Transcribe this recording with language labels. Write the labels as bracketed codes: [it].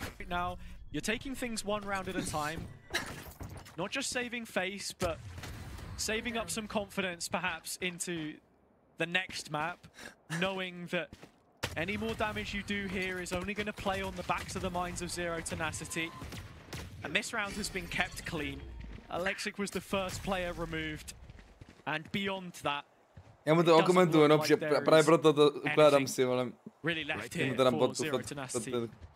[en] Now, you're taking things one round at a time, not just saving face, but saving up some confidence perhaps into the next map, knowing that any more damage you do here is only going to play on the backs of the minds of Zero Tenacity. And this round has been kept clean. Alexiiik was the first player removed, and beyond that, [cs] Já mu to okomentuju, no, právě proto to ukládám si, ale... [en] Really left here for Zero Tenacity.